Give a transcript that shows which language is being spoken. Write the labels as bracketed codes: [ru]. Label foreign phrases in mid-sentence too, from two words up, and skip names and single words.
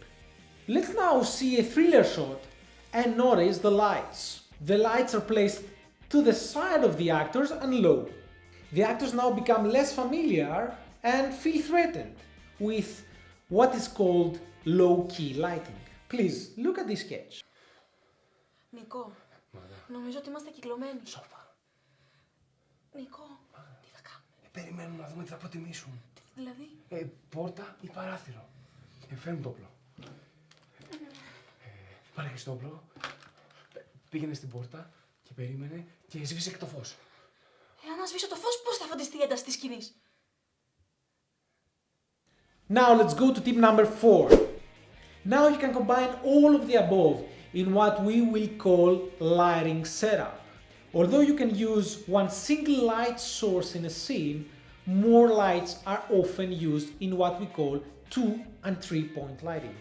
[en] Let's now see a thriller shot and notice the lights. The lights are placed to the side of the actors and low. The actors now become less familiar and feel threatened with what is called low-key lighting. Please, look at this sketch. [el] Νικό, νομίζω ότι είμαστε κυκλωμένοι. Σώπα. Νικό, τι θα κάνουμε? Περιμένουμε να δούμε τι θα προτιμήσουν. Δηλαδή? Πόρτα ή παράθυρο. Φέρνει το όπλο. Πάρε το όπλο. Πήγαινε στην πόρτα και περίμενε και σβήσε και το φως. Αν σβήσω το φως, πώς θα φανταστεί η ένταση της σκηνής? [en] Now let's go to tip number 4. Now you can combine all of the above in what we will call lighting setup. Although you can use one single light source in a scene, more lights are often used in what we call 2 and 3-point lighting.